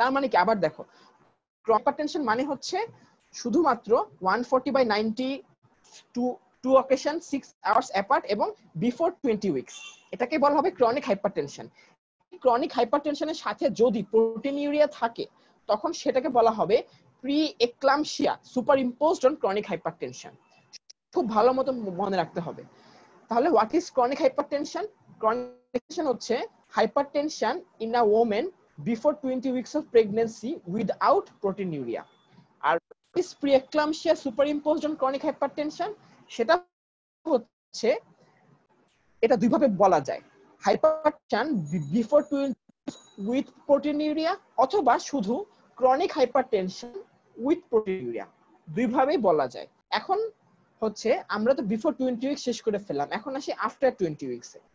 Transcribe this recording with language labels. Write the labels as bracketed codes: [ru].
[bn] তার মানে কি, আবার দেখো, হাইপারটেনশন মানে হচ্ছে শুধুমাত্র 140/90 টু অকেশন 6 আওয়ার্স অ্যাপার্ট এবং বিফোর 20 উইকস, এটাকে বলা হবে ক্রনিক হাইপারটেনশন। ক্রনিক হাইপারটেনশনের সাথে যদি প্রোটিন ইউরিয়া থাকে, তখন সেটাকে বলা হবে pre eclampsia superimposed on chronic hypertension. খুব ভালো মতো মনে রাখতে হবে। তাহলে what is chronic hypertension? Chronic hypertension হচ্ছে [en] hypertension in a woman before 20 weeks of pregnancy without proteinuria. [bn] আর [en] is preeclampsia superimposed on chronic hypertension? [bn] সেটা হচ্ছে, এটা দুই ভাবে বলা যায়, [en] hypertension before 20 with proteinuria [bn] অথবা শুধু [en] chronic hypertension with proteinuria, [bn] দুই ভাবেই বলা যায়। এখন হচ্ছে আমরা তো বিফোর 20 উইকস শেষ করে ফেললাম, এখন আসি আফটার 20 উইকসে।